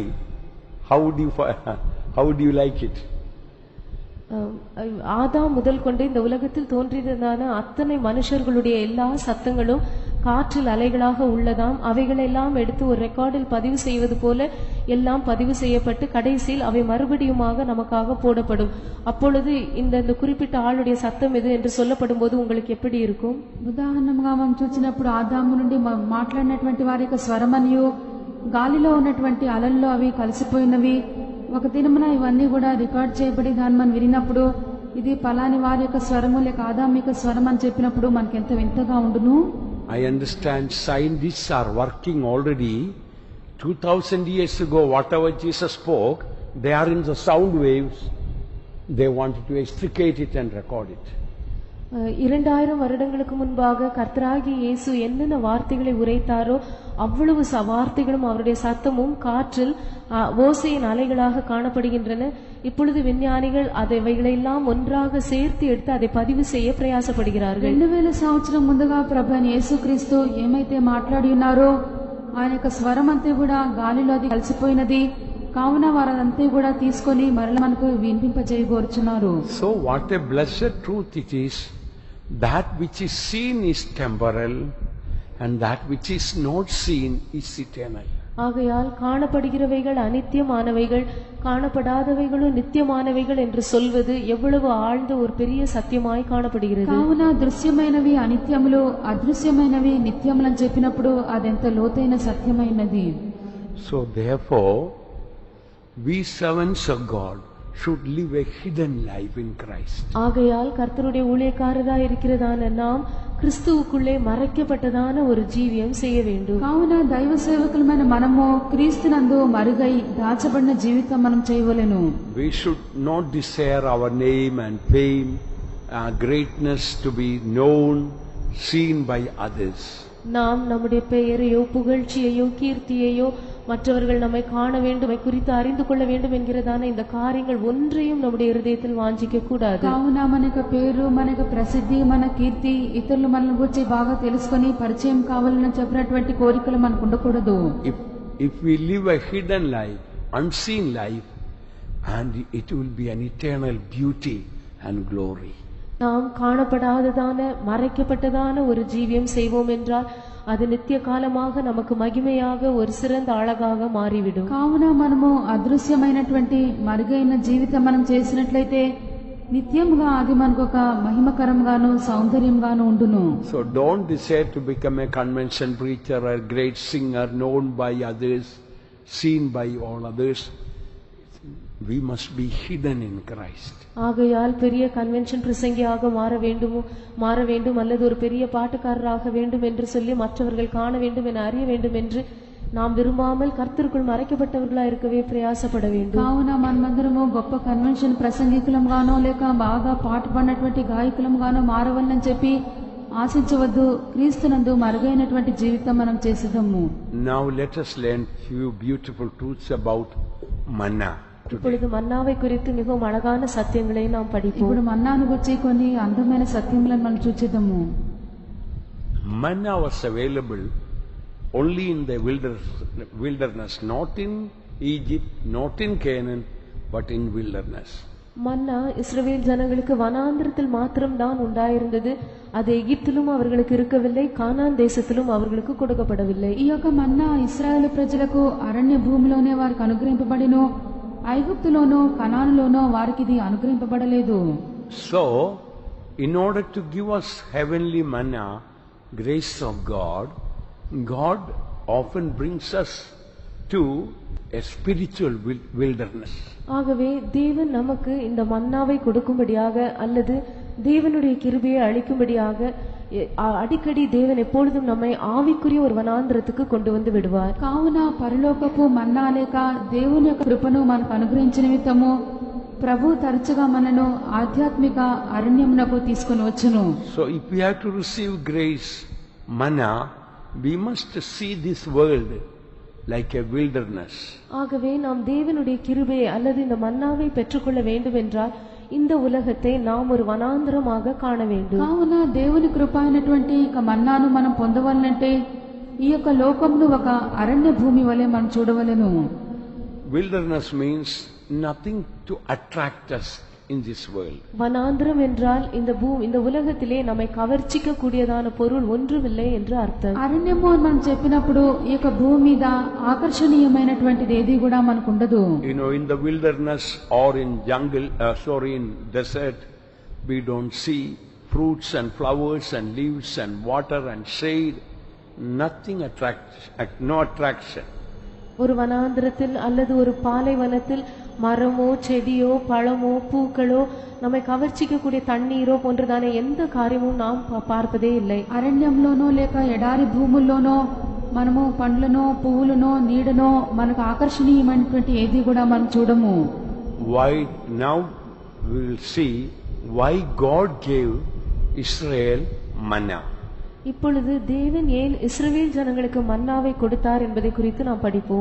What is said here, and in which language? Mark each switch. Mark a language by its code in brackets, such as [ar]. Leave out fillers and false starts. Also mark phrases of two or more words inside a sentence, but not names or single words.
[en] How would you like it? [ta] ஆதாம் முதல் கொண்டு இந்த உலகத்தில் தோன்றியதான அத்தனை மனுஷர்களுடைய எல்லா சத்தங்களும் காற்றில் அலைகளாக உள்ளதாம். அவைகளெல்லாம் எடுத்து ஒரு ரெக்கார்டில் பதிவு செய்வது போல எல்லாம் பதிவு செய்யப்பட்டு கடைசியில் அவை மறுபடியுமாக நமக்காக போடப்படும். அப்பொழுது இந்த குறிப்பிட்ட ஆளுடைய சத்தம் எது என்று சொல்லப்படும் போது உங்களுக்கு எப்படி இருக்கும்? [te] ఉదాహరణగా మనం చూసినప్పుడు ఆదాము నుండి మాట్లాడినటువంటి వారి యొక్క స్వరమనియు గాలిలో ఉన్నటువంటి అలల్లో అవి కలిసిపోయినవి. ఒక దినమున ఇవన్నీ కూడా రికార్డ్ చేయబడి దాన్ని మనం వినినప్పుడు ఇది పలాని వారి యొక్క స్వరము లేక ఆదాము యొక్క స్వరం అని చెప్పినప్పుడు మనకి ఎంత వింతగా ఉండును. [en] I understand scientists are working already. 2000 years ago, whatever Jesus spoke, they are in the sound waves. They wanted to extricate it and record it. [ta] 2000 வருடங்களுக்கு முன்பாக கர்த்தராகிய இயேசு என்னென்ன வார்த்தைகளை உரைத்தாரோ அவ்வளவு வார்த்தைகளும் அவருடைய சத்தமும் காற்றில் ஓசையின் அலைகளாக காணப்படுகின்றன. இப்பொழுது விஞ்ஞானிகள் அவைகளெல்லாம் ஒன்றாக சேர்த்து எடுத்து அதை பதிவு செய்ய பிரயாசப்படுகிறார்கள். [te] 2000 సంవత్సరం ముందుగా ప్రభువైన యేసుక్రీస్తు ఏమైతే మాట్లాడి ఉన్నారో ఆయన యొక్క స్వరం అంతా కూడా గాలిలో అది కలిసిపోయినది. కావున వారంతా కూడా తీసుకొని మరల మనకు వినిపింపజేయగోరుచున్నారు. [en] So what a blessed truth it is. That which is seen is temporal and that which is not seen is eternal. [ta] ஆகையால் காணப்படுகிறவைகள் அனித்தியமானவைகள், காணப்படாதவைகளும் நித்தியமானவைகள் என்று சொல்வது எவ்வளவு ஆழ்ந்த ஒரு பெரிய சத்தியமாய் காணப்படுகிறது. [te] కావున దృశ్యమైనవి అనిత్యములు, అదృశ్యమైనవి నిత్యములని చెప్పినప్పుడు అదెంత లోతైన సత్యమైనది. [en] So therefore we servants of God should live a hidden life in Christ. [ta] ஆகையால் கர்த்தருடைய ஊழியக்காரராய் இருக்கிறதான நாம் கிறிஸ்துவுக்குள்ளே மறைக்கப்பட்டதான ஒரு ஜீவியம் செய்ய வேண்டும். [te] కావున దైవ సేవకులమైన మనము క్రీస్తునందు మరుగై దాచబడిన జీవితం మనం చేయవలెను. [en] We should not desire our name and fame, greatness to be known, seen by others. [ta] நாம் நம்முடைய பெயரையோ புகழ்ச்சியையோ கீர்த்தியையோ மற்றவர்கள் நம்மை காண வேண்டும், குறித்து அறிந்து கொள்ள வேண்டும் என்கிறதான இந்த காரியங்கள் ஒன்றையும் நம்முடைய இருதயத்தில் வாஞ்சிக்க கூடாது. [te] కావున మనకు పేరు, మనకు ప్రసిద్ధి, మన కీర్తి, ఇతరులు మనల్ని గురించి బాగా తెలుసుకొని పరిచయం కావాలని చెప్పినటువంటి కోరికలు మనకు ఉండకూడదు. [en] If we live a hidden life, unseen life, and it will be an eternal beauty and glory. [ta] நாம் காணப்படாததான மறைக்கப்பட்டதான ஒரு ஜீவியம் செய்வோம் என்றால் அது நித்திய காலமாக நமக்கு மகிமையாக ஒரு சிறந்த அழகாக మారివిடும். [te] కావున మనము అదృశ్యమైనటువంటి మరుగైన జీవితం మనం చేసినట్లయితే నిత్యముగా అది మనకు ఒక మహిమకరంగాను సౌందర్యంగాను ఉండును. [en] So don't desire to become a convention preacher or a great singer known by others, seen by all others. We must be hidden in Christ. [ta] ஆகையால் பெரிய கன்வென்ஷன் பிரசங்கியாக மாற வேண்டும் அல்லது ஒரு பெரிய பாட்டுக்காரராக வேண்டும் என்று சொல்லி மற்றவர்கள் காண வேண்டும் என அறிய வேண்டும் என்று நாம் விரும்பாமல் கர்த்தருக்குள் மறைக்கப்பட்டவர்களாக இருக்கவே பிரயாசப்பட வேண்டும். [te] కావున మనమందరము గొప్ప కన్వెన్షన్ ప్రసంగికులంగానో లేక బాగా పాట పాడినటువంటి గాయకులంగానో మారవాలని చెప్పి ఆశించవద్దు. క్రీస్తునందు మరుగైనటువంటి జీవితం మనం చేసేదము. [en] Now let us learn few beautiful truths about manna. [ta] இப்பொழுது மன்னாவை குறித்து மிகவும் அழகான சத்தியங்களை நாம் படிப்போம். [te] ఇప్పుడు మన్నాను గురించి కొన్ని అందమైన సత్యములను మనం చూచేద్దాము. [en] Manna was available only in the wilderness, not in Egypt, not in Canaan, but in wilderness. [ta] மன்னா இஸ்ரவேல் ஜனங்களுக்கு வனாந்திரத்தில் மாத்திரம்தான் உண்டாயிருந்தது. அது எகிப்திலும் அவர்களுக்கு இருக்கவில்லை, கானான் தேசத்திலும் அவர்களுக்கு கொடுக்கப்படவில்லை. [te] ఈ యొక్క మన్నా ఇశ్రాయేలు ప్రజలకు అరణ్య భూమిలోనే వారికి అనుగ్రహింపబడిను, ఐగుప్తులోనో కనానులోనో వారికి ఇది అనుగ్రహింపబడలేదు. [en] So, in order to give us heavenly manna, grace of God, God often brings us to a spiritual wilderness. [ta] ஆகவே தேவன் நமக்கு இந்த மன்னாவை கொடுக்கும்படியாக அல்லது தேவனுடைய கிருபையை அளிக்கும்படியாக அடிக்கடி தேவன் எப்பொழுதும் நம்மை ஆவிக்குரிய ஒரு వనాంధ్రத்துக்கு கொண்டு வந்து விடுவார். [te] కావున పరలోకపు మన్నా లేక దేవుని యొక్క కృపను మనకు అనుగ్రహించిన నిమిత్తము ప్రభు తరచుగా మనను ఆధ్యాత్మిక అరణ్యమునకు తీసుకొని వచ్చును. [en] So if we have to receive grace, manna, we must see this world like a wilderness. [ta] ஆகவே நாம் தேவனுடைய கிருபையை அல்லது இந்த மன்னாவை பெற்றுக்கொள்ள வேண்டும் என்றால் இந்த உலகத்தை நாம் ஒரு వనాంధ్రமாக కాణ வேண்டும். [te] కావున దేవుని కృప అయినటువంటి ఇక మన్నాను మనం పొందవాలంటే ఈ యొక్క లోకమును ఒక అరణ్య భూమి వలె మనం చూడవలెను. [en] Wilderness means nothing to attract us in this world. [ta] வனாந்திரம் என்றால் இந்த உலகத்திலே நம்மை கவர்ச்சிக்க கூடியதான பொருள் ஒன்றுமில்லை என்று అర్థం. [te] అరణ్యము అని మనం చెప్పినప్పుడు ఈ యొక్క భూమి మీద ఆకర్షణీయమైనటువంటిది ఏది కూడా మనకు ఉండదు. [en] You know, in the wilderness or in in desert, we don't see fruits and flowers and leaves and water and shade. Nothing no attraction. [ta] ஒரு வனாந்திரத்தில் அல்லது ஒரு பாலைவனத்தில் மரமோ செடியோ பழமோ பூக்களோ நம்மை கவர்ச்சிக்க கூடிய தண்ணீரோ போன்றதான எந்த காரியமும் நாம் பார்ப்பதே இல்லை. [te] అరణ్యంలోనో లేక ఎడారి భూముల్లోనో మనము పండ్లనో పువ్వులనో నీడనో మనకు ఆకర్షణీయమైనటువంటి ఏది కూడా మనం చూడము. [en] Why now we will see why God gave Israel manna. [ta] இப்பொழுது தேவன் ஏன் இஸ்ரவேல் ஜனங்களுக்கு மன்னாவை கொடுத்தார் என்பதை குறித்து நாம் படிப்போம்.